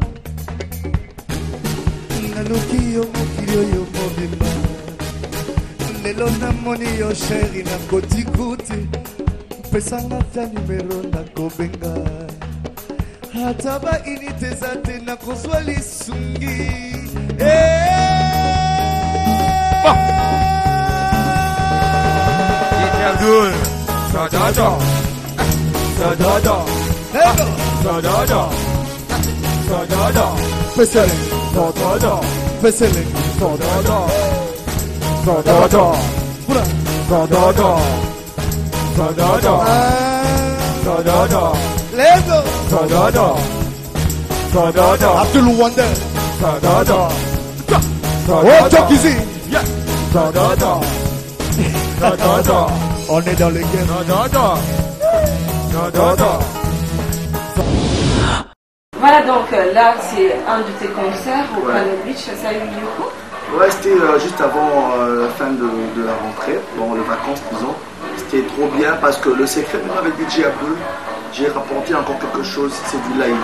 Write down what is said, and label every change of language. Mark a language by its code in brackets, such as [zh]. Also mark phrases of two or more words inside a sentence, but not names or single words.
[ln] naluki yo mokili yo mobimba lelo namoni yo sheri na kotikuti pesanga ta numero na kobenga ata bainite eza te na kozwa lisungi Abdul Sadada Sadada Sadada Sadada Pesele Sadada Pesele Sadada Sadada Pura Sadada Sadada Sadada Lego Sadada Sadada Abdul Wonder Sadada Oh Tokizi Sadada Sadada [fr] On est dans les games Sadada Sadada. Voilà, donc là, c'est un de tes concerts au Panel Beach. Ça a eu lieu où? Ouais, c'était juste avant la fin de la rentrée, bon, les vacances, disons. C'était trop bien parce que le secret, même avec DJ Abdul, j'ai rapporté encore quelque chose, c'est du live.